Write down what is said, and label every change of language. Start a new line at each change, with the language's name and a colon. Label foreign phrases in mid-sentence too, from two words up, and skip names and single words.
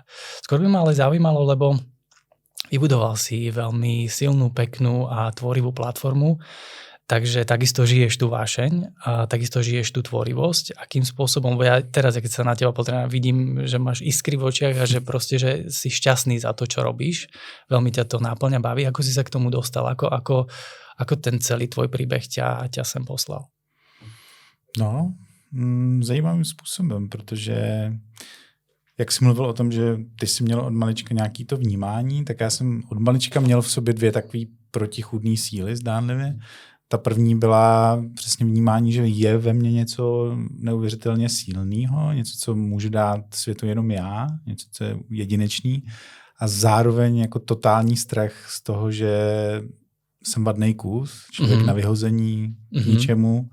Slovak: Skôr by ma ale zaujímalo, lebo vybudoval si veľmi silnú, peknú a tvorivú platformu, takže takisto žiješ tú vášeň a takisto žiješ tú tvorivosť. Akým spôsobom, bo ja teraz, keď sa na teba pozriem, vidím, že máš iskry v očiach a že proste, že si šťastný za to, čo robíš. Veľmi ťa to náplňa, baví. Ako si sa k tomu dostal? Ako ten celý tvoj príbeh ťa sem poslal? No,
Czech: zajímavým způsobem, protože jak jsi mluvil o tom, že ty jsi měl od malička nějaký to vnímání, tak já jsem od malička měl v sobě dvě takové protichůdné síly, zdánlivě. Ta první byla přesně vnímání, že je ve mně něco neuvěřitelně silného, něco, co můžu dát světu jenom já, něco, co je jedinečný a zároveň jako totální strach z toho, že jsem vadnej kus, člověk na vyhození k ničemu.